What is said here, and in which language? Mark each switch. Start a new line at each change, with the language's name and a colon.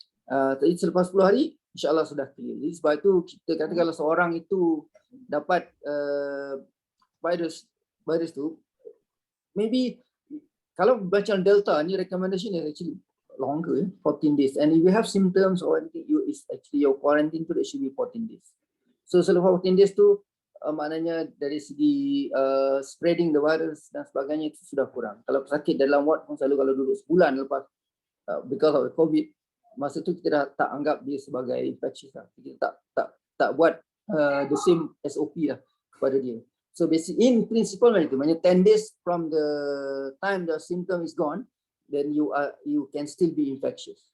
Malay: Jadi selepas 10 hari insyaAllah sudah clear. Jadi sebab itu kita kata kalau seorang itu dapat virus tu, maybe kalau macam Delta ni
English: recommendation is actually longer, 14 days. And if you have symptoms or anything, is actually your quarantine period should be 14 days.
Malay: So selepas 14 days tu maknanya dari segi
English: spreading the virus
Malay: dan sebagainya itu sudah kurang. Kalau sakit dalam ward pun selalu kalau duduk sebulan lepas
English: because of COVID,
Malay: masa tu kita dah tak anggap dia sebagai infectious lah. Kita tak buat
English: the same SOP
Malay: lah kepada dia.
English: So basically in principle
Malay: macam itu, maknanya
English: 10 days from the time the symptom is gone, then you can still be infectious.